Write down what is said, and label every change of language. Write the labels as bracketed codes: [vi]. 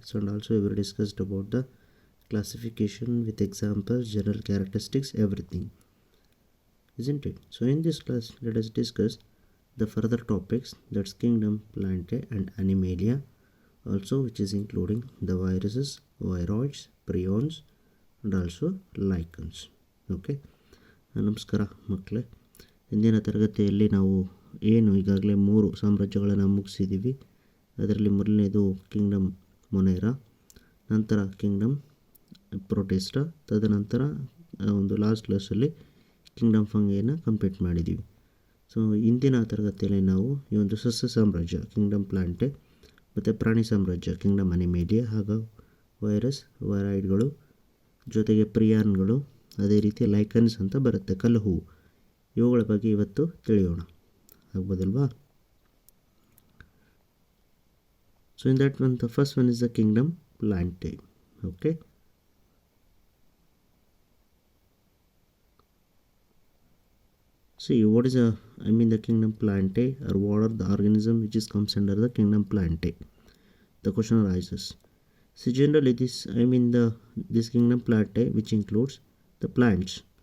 [en] So and also we were discussed about the classification with examples, general characteristics, everything. Isn't it? So in this class, let us discuss the further topics, that's kingdom plantae and Animalia, also which is including the viruses, viroids, prions and also lichens. [kn] Okay, ನಮಸ್ಕಾರ ಮಕ್ಕಳೇ. ಇಂದಿನ ತರಗತಿಯಲ್ಲಿ ನಾವು ಈಗಾಗಲೇ 3 ಸಾಮ್ರಾಜ್ಯಗಳನ್ನು ಮುಗಿಸಿದ್ದೀವಿ. ಅದರಲ್ಲಿ ಮೊದಲನೇದು Kingdom ಮೊನೇರಾ, ನಂತರ Kingdom ಪ್ರೊಟೆಸ್ಟಾ, ತದನಂತರ ಒಂದು ಲಾಸ್ಟ್ ಕ್ಲಾಸಲ್ಲಿ ಕಿಂಗ್ಡಮ್ ಫಂಗೈನ ಕಂಪ್ಲೀಟ್ ಮಾಡಿದ್ದೀವಿ. ಸೊ ಇಂದಿನ ತರಗತಿಯಲ್ಲಿ ನಾವು ಈ ಒಂದು ಸಸ್ಯ ಸಾಮ್ರಾಜ್ಯ ಕಿಂಗ್ಡಮ್ ಪ್ಲಾಂಟೆ ಮತ್ತು ಪ್ರಾಣಿ ಸಾಮ್ರಾಜ್ಯ ಕಿಂಗ್ಡಮ್ ಅನಿಮೇಲಿಯಾ ಹಾಗೂ ವೈರಸ್, ವೈರಾಯ್ಡ್ಗಳು, ಜೊತೆಗೆ ಪ್ರಿಯಾನ್ಗಳು, ಅದೇ ರೀತಿ ಲೈಕನ್ಸ್ ಅಂತ ಬರುತ್ತೆ, ಕಲ್ಲು ಹೂವು, ಇವುಗಳ ಬಗ್ಗೆ ಇವತ್ತು ತಿಳಿಯೋಣ. ಆಗ್ಬೋದಲ್ವಾ? [en] So in that one the first one is the kingdom plantae. Okay, see what is the kingdom plantae, or what are the organism which is comes under the kingdom plantae. The question arises. See, generally this kingdom plantae which includes the plants.